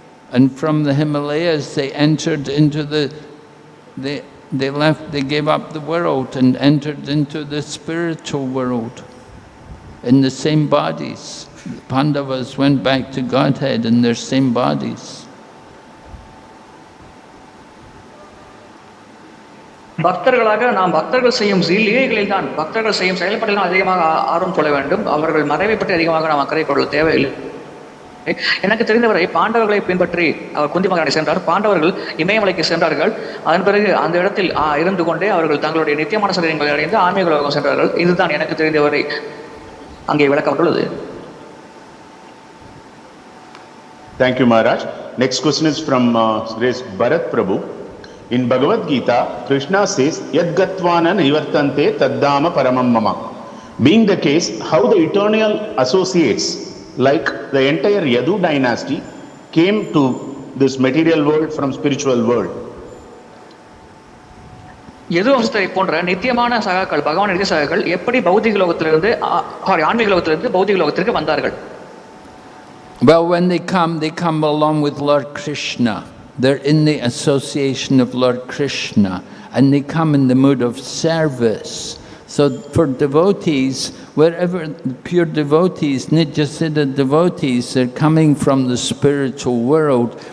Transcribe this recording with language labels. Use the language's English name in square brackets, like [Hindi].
[English] And from the Himalayas, they entered into they left, they gave up the world and entered into the spiritual world in the same bodies. The Pandavas went back to Godhead in their same bodies. [Tamil] பக்தர்களாக நாம் பக்தர்கள் செய்யும் லீலைகளில் தான், பக்தர்கள் செய்யும் செயல்பாட்டில் அதிகமாக ஆர்வம் கொள்ள வேண்டும். அவர்கள் மறைவை பற்றி அதிகமாக நாம் அக்கறை கொள்ள தேவையில்லை. எனக்கு தெரிந்தவரை பாண்டவர்களை பின்பற்றி அவர் குந்தி மகாராணி சென்றார். பாண்டவர்கள் இமயமலைக்கு சென்றார்கள். அதன் பிறகு அந்த இடத்தில் இருந்து கொண்டே அவர்கள் தங்களுடைய நித்தியமான சரீரங்களை அடைந்து ஆன்மீக உலகம் சென்றார்கள். இதுதான் எனக்கு தெரிந்தவரை அங்கே விளக்கப்பட்டுள்ளது. [English] Thank you, Maharaj. Next question is from Bharat Prabhu. In Bhagavad Gita, Krishna says, [Sanskrit] Yad Gatvana Nivartante Taddama Paramam Mama. [English] Being the case, how the eternal associates, like the entire Yadu dynasty, came to this material world from spiritual world. [Tamil] யது வம்சத்தை போன்ற நித்தியமான சகாக்கள், பகவான் நித்திய சகாக்கள் எப்படி பௌதிக லோகத்திலிருந்து ஆன்மீக லோகத்திலிருந்து பௌதிக லோகத்திற்கு வந்தார்கள்? [English] Well, when they come along with Lord Krishna. They're in the association of Lord Krishna, and they come in the mood of service. So for devotees, wherever pure devotees, Nijasiddha devotees, they're coming from the spiritual world.